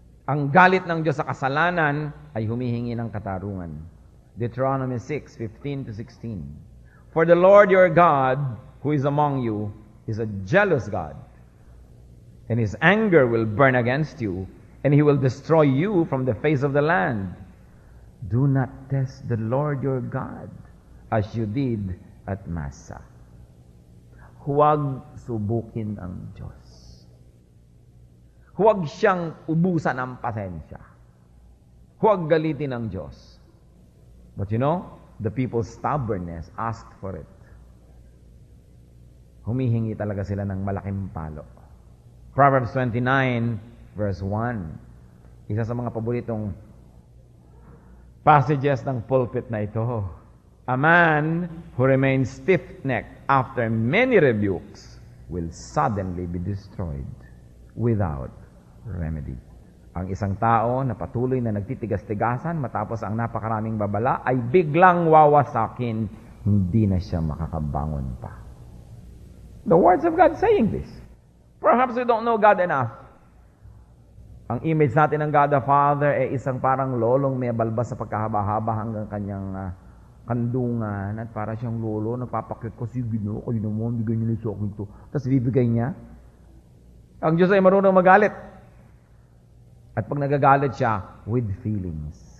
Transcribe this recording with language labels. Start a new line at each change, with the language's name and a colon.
Filipino: Ang galit ng Diyos sa kasalanan ay humihingi ng katarungan.
English: Deuteronomy 6:15-16. For the Lord your God, who is among you, is a jealous God, and His anger will burn against you, and He will destroy you from the face of the land. Do not test the Lord your God as you did at Massa.
Filipino: Huwag subukin ang Diyos. Huwag siyang ubusan ng pasensya. Huwag galitin ang Diyos.
English: But you know, the people's stubbornness asked for it.
Filipino: Humihingi talaga sila ng malaking palo.
English: Proverbs 29, verse 1.
Filipino: Isa sa mga paboritong passages ng pulpit na ito.
English: A man who remains stiff-necked after many rebukes will suddenly be destroyed without remedy.
Filipino: Ang isang tao na patuloy na nagtitigas-tigasan matapos ang napakaraming babala ay biglang wawasakin, hindi na siya makakabangon pa.
English: The words of God saying this. Perhaps we don't know God enough.
Filipino: Ang image natin ng God the Father ay isang parang lolong may balbas sa pagkahaba-haba hanggang kanyang kandungan at para siyang lolo, nagpapakyut ko, sige no, kayo naman, bigay niyo na sa akin ito. Tapos bibigay niya. Ang Diyos ay marunong magalit. At pag nagagalit siya,
English: with feelings.